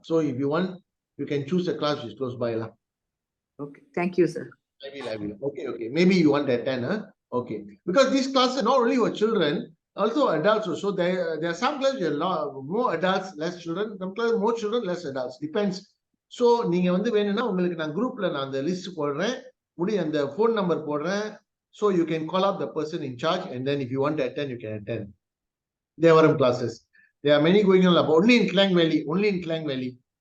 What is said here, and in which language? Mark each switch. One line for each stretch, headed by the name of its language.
English: So if you want, you can choose a class which is close by. Okay, thank you, sir. I will. Okay. Maybe you want to attend, huh? Okay. Because these classes are not only for children, also adults also. There are some classes where more adults, less children. Some classes more children, less adults. Depends.
Tamil: So நீங்க வந்து வேணும்னா உங்களுக்கு நான் குரூப்ல நான் அந்த list போடுறேன், அந்த phone number போடுறேன்.
English: So you can call up the person in charge, and then if you want to attend, you can attend. Devaram classes. There are many going on, but only in Klang Valley.